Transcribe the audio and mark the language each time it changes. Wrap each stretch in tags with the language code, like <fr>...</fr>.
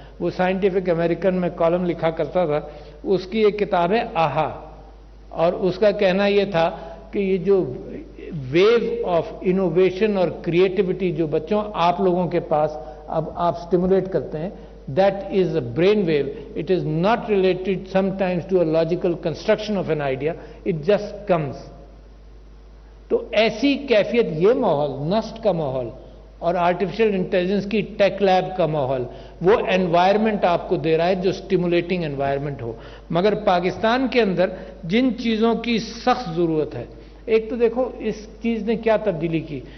<ur>وہ scientific American میں column لکھا کرتا تھا. اس کی ایک کتاب ہے آہا، اور اس کا کہنا یہ تھا کہ یہ جو ویو آف انوویشن اور کریٹیوٹی جو بچوں آپ لوگوں کے پاس اب آپ سٹیمولیٹ کرتے ہیں،</ur> <en>that is a brain wave. It is not related sometimes to a logical construction of an idea. It just comes.</en> <ur>تو ایسی کیفیت، یہ ماحول نسٹ کا ماحول اور آرٹیفیشل انٹیلیجنس کی ٹیک لیب کا ماحول، وہ انوائرمنٹ آپ کو دے رہا ہے جو سٹیمولیٹنگ انوائرمنٹ ہو. مگر پاکستان کے اندر جن چیزوں کی سخت ضرورت ہے، ایک تو دیکھو اس چیز نے کیا تبدیلی کی.</ur>